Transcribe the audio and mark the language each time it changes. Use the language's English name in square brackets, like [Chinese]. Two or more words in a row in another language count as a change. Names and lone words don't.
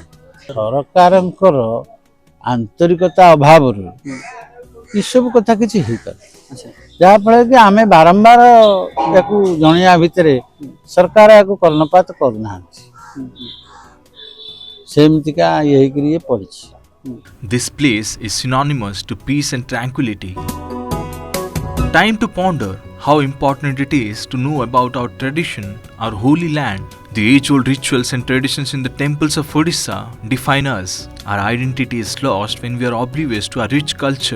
[Odia] ସରକାରଙ୍କର ଆନ୍ତରିକତା ଅଭାବରୁ ଏସବୁ କଥା କିଛି ହେଇପାରେ, ଯାହାଫଳରେ କି ଆମେ ବାରମ୍ବାର ୟାକୁ ଜଣେଇବା ଭିତରେ ସରକାର ୟାକୁ କର୍ଣ୍ଣପାତ କରୁନାହାନ୍ତି। ସେମିତିକା ଇଏ ହେଇକିରି ଇଏ ପଡ଼ିଛି। [English] This place is synonymous to peace and tranquility. Time to ponder how important it is to know about our tradition, our holy land. The age-old rituals and traditions in the temples of Odisha define us. Our identity is lost when we are oblivious to our rich culture.